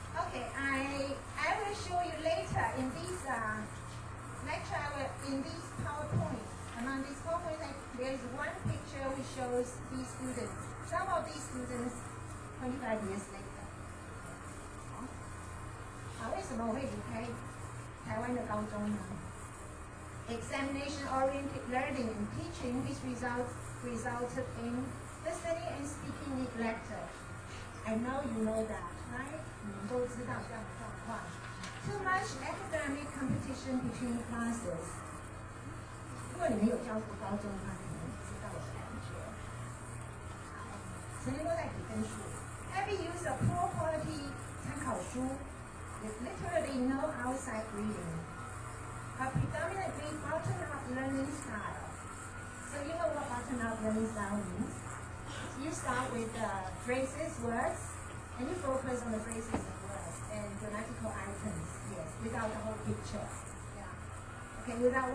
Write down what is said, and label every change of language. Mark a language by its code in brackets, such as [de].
[en] Okay, I will show you later in this lecture, in this PowerPoint. And on this PowerPoint, there is one picture which shows these students. Some of these students 25 years later. [zh] 为什么我会离开台湾的高中呢？ [en] Examination-oriented learning and teaching, which resulted in listening and speaking neglected. I know you know that, right? [zh] 你们都知道这样的状况。 [en] Too much academic competition between classes. [zh] 如果你们有教过高中的话，你们知道我的感觉。好，成天都在比分数。 [en] Heavy use of poor quality 参考书 with literally no outside reading. A predominantly bottom-up learning style. So you know what bottom-up learning style means? You start with phrases, words, and you focus on the phrases and words and grammatical items, yes, without the whole picture. Yeah. Okay, without